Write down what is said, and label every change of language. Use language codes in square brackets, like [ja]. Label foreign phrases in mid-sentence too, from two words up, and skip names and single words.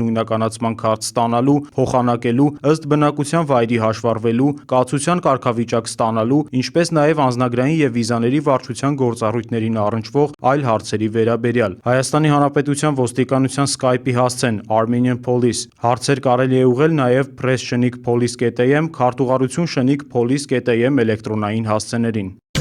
[hy] նույնականացման քարտ ստանալու, փոխանակելու, ըստ բնակության վայրի հաշվառվելու, կացության կարգավիճակ ստանալու, ինչպես նաեւ անձնագրային եւ վիզաների վարչության գործառույթներին առնչվող այլ հարցերի վերաբերյալ։ Հայաստանի Հանրապետության ոստիկանության Skype-ի հասցեն Armenian Police։ Հարցեր կարելի է ուղղել նաև press@police.am, քարտուղարություն շնիկ.police.am էլեկտրոնային հասցեներին։